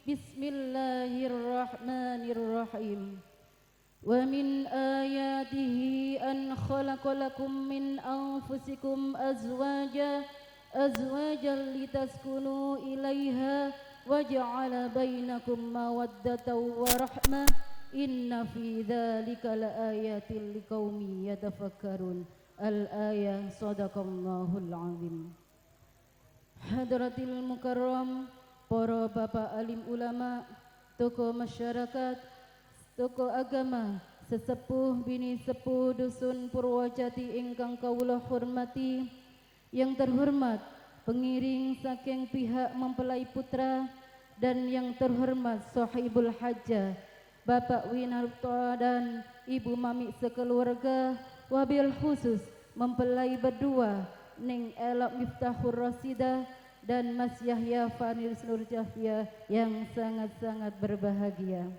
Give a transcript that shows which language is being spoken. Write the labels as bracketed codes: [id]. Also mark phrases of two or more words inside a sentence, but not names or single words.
[ar] Bismillahirrahmanirrahim ومن آياته أن خلق لكم من أنفسكم أزواجا لتسكنوا إليها وجعل بينكم مودة ورحمة إن في ذلك لآيات لقوم يتفكرون الآية صدق الله العظيم حضرة المكرم [id] para bapak alim ulama tokoh masyarakat tokoh agama, sesepuh bini sepuh dusun Purwojati [jv] ingkang kawula hormati, [id] yang terhormat pengiring saking pihak mempelai putra dan yang terhormat [ar] صاحب الحاجة [id] Bapak Winarto dan Ibu Mami sekeluarga, [ar] وبالخصوص [id] mempelai berdua Ning Elok Miftahur Rasidah dan Mas Yahya Faris Nur Jafia yang sangat-sangat berbahagia.